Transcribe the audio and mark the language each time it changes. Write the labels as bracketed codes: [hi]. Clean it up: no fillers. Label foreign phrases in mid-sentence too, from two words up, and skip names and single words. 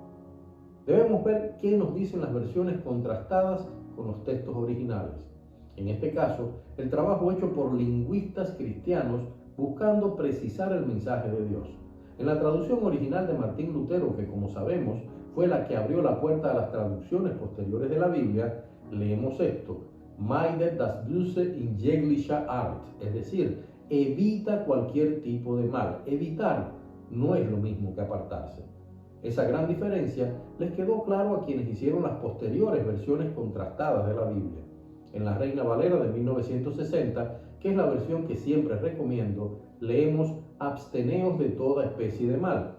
[es] Debemos ver qué nos dicen las versiones contrastadas con los textos originales. En este caso, el trabajo hecho por lingüistas cristianos buscando precisar el mensaje de Dios. En la traducción original de Martín Lutero, que como sabemos fue la que abrió la puerta a las traducciones posteriores de la Biblia, leemos esto: [de] Meide das Böse in jeglicher Art, [es] es decir, evita cualquier tipo de mal. Evitar no es lo mismo que apartarse. Esa gran diferencia les quedó claro a quienes hicieron las posteriores versiones contrastadas de la Biblia. En la Reina Valera de 1960, que es la versión que siempre recomiendo, leemos: absteneos de toda especie de mal.